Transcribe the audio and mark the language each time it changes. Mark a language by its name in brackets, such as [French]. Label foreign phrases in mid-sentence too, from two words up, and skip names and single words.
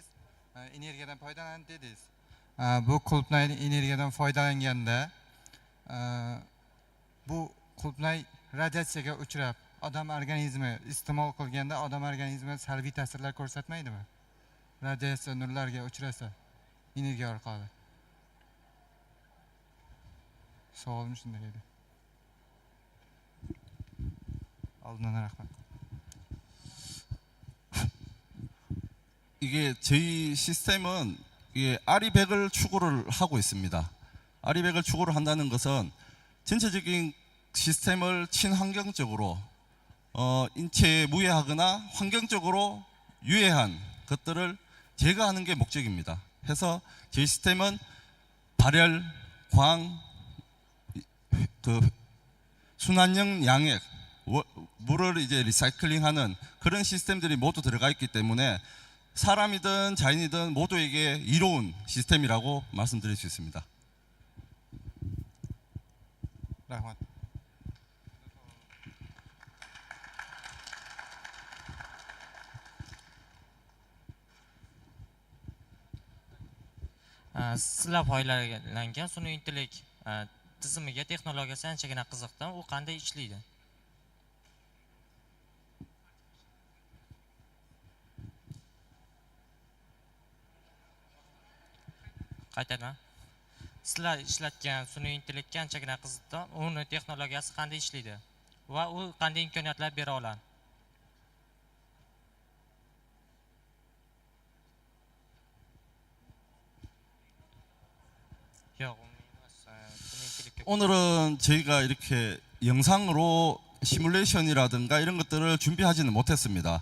[Uzbek] Energiyadan foydalanadi dedingiz. Bu qulpnay energiyadan foydalanganda bu qulpnay radiatsiyaga uchrab, odam organizmi iste'mol qilganda odam organizmiga salbiy ta'sirlar ko'rsatmaydimi? Radiatsiya nurlarga uchrasa energiya orqali. Savolim shunday edi. Oldindan rahmat. [Korean] 이게 저희 시스템은 이게 아리백을 추구를 하고 있습니다. 아리백을 추구를 한다는 것은 전체적인 시스템을 친환경적으로 인체에 무해하거나 환경적으로 유해한 것들을 제거하는 게 목적입니다. 해서 저희 시스템은 발열, 광, 순환형 양액, 물을 이제 리사이클링하는 그런 시스템들이 모두 들어가 있기 때문에 사람이든 자연이든 모두에게 이로운 시스템이라고 말씀드릴 수 있습니다. [Uzbek] Rahmat. Sizlar foydalangan sun'iy intellekt tizimiga texnologiyasi anchagina qiziqdim. U qanday ishlaydi? Qaytadan. Sizlar ishlatgan sun'iy intellektga anchagina qiziqdim. Uni texnologiyasi qanday ishlaydi va u qanday imkoniyatlar bera oladi? [Korean] 오늘은 저희가 이렇게 영상으로 시뮬레이션이라든가 이런 것들을 준비하지는 못했습니다.